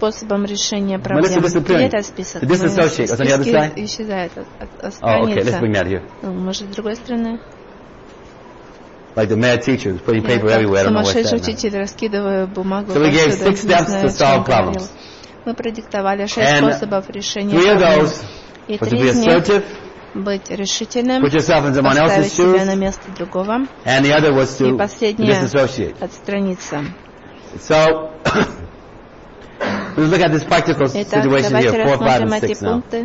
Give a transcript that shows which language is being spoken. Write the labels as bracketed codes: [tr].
[en] Melissa disappeared. The other side? Oh, okay, let's bring that here. Like the mad teacher who's putting paper everywhere. I don't know what's that. So we gave six steps to solve problems. [ru] мы продиктовали 6 способов решения проблемы. И 3 из них – быть решительным, поставить себя на место другого. И последнее – отстраниться. [en] So, let's look at this practical situation here, 4, 5, and 6 now.